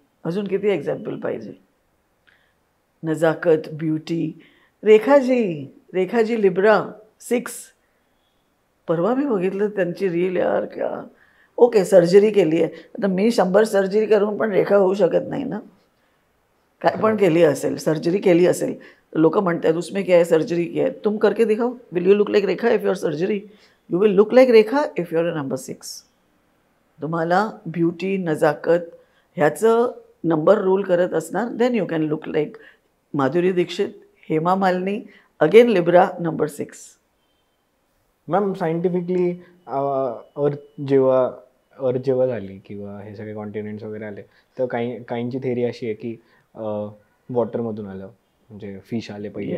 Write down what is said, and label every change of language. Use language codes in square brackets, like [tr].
[mr] अजून किती एक्झाम्पल पाहिजे? नजाकत, ब्युटी, रेखाजी लिब्रा 6. परवा मी बघितलं त्यांची रील, यार क्या. ओके, सर्जरी केली आहे. आता मी 100 सर्जरी करून पण रेखा होऊ शकत नाही ना. काय पण केली असेल, सर्जरी केली असेल, लोक म्हणतात [hi] उसमें क्या है, सर्जरी क्या है, तुम करके दिखाओ. [en] Will you look like Rekha if your surgery? You will look like Rekha if your number 6. [mr] तुम्हाला ब्युटी, नजाकत ह्याचं नंबर रूल करत असणार, [en] Then you can look like Madhuri Dixit, Hema Malini, again Libra number 6. [mr] Ma'am scientifically अर्थ जेव्हा झाली किंवा हे सगळे कॉन्टिनेंट्स वगैरे आले, तर काहींची थेरी अशी आहे की वॉटरमधून आलं, म्हणजे फिश आले पहिले.